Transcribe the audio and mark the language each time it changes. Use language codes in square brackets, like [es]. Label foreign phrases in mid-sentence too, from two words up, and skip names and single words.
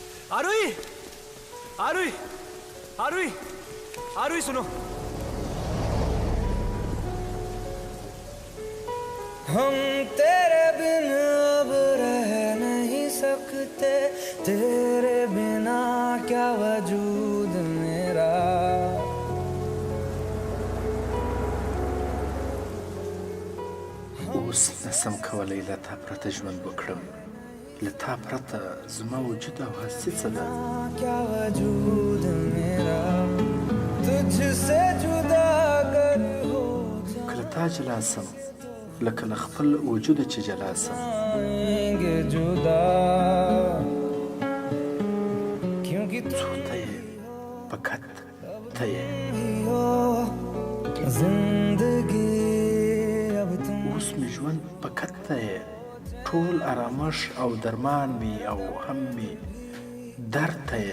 [hi] आरुई आरुई आरुई आरुई सुनो। हम तेरे बिन अब रह नहीं सकते, तेरे बिना क्या वजूद मेरा। [ps] اوس نسم کولی له تا پرته ژوند وکړم، له تا پرته زما وجود او هستي څه ده؟ [hi] क्या वजूद मेरा तुझसे जुदा अगर हो [ps] کله تا جلا سم لکه له خپل وجوده چې جلا سم. [hi] जाएंगे जुदा क्योंकि [ps] څو ته یې فقط ته یې. [hi] हो जिंदगी अब तुम [ps] اوس مې ژوند فقط ته یې، ټول ارامش او درمان مې او هم مې درد ته یې.